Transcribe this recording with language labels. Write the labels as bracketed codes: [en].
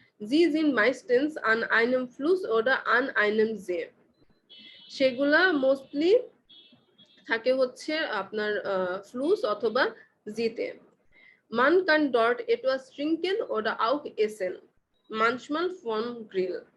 [de] Sie sind meistens an einem Fluss oder an einem See. [bn] সেগুলা mostly থাকে হচ্ছে আপনার ফ্লুস অথবা জিতে। [de] Man kann dort etwas trinken oder auch essen, manchmal vom Grill.